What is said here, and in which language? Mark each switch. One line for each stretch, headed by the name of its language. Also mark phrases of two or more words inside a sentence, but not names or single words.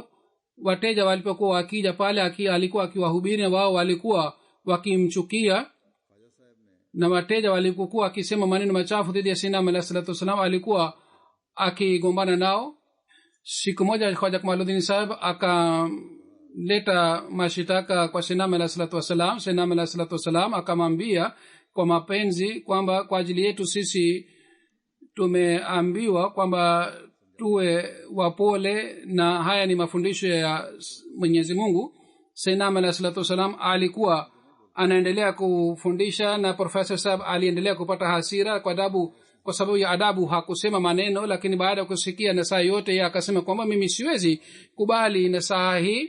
Swahili: Wateja walipokuwa wakija pale alikuwa akiwahubiri, na wao walikuwa wakimchukia, na wateja walipokuwa akisema maneno machafu dhidi ya Sayyidina
Arabic: عليه الصلاة والسلام
Swahili: alikuwa akigombana nao. Siku moja Khwaja Kamaluddin Sahib akaleta mashitaka kwa Sayyidina
Arabic: عليه الصلاة والسلام.
Swahili: Sayyidina
Arabic: عليه الصلاة والسلام
Swahili: akamwambia kwa mapenzi kwamba kwa ajili yetu sisi tumeambiwa kwamba tuwe wapole na haya ni mafundisho ya Mwenyezi Mungu. Sayyidina
Arabic: عليه الصلاة والسلام
Swahili: alikuwa anaendelea kufundisha na Professor Sahib aliendelea kupata hasira kwa sababu ya adabu hakusema maneno, lakini baada ya kusikia nasaha yote yeye akasema kwamba mimi siwezi kubali nasaha hii.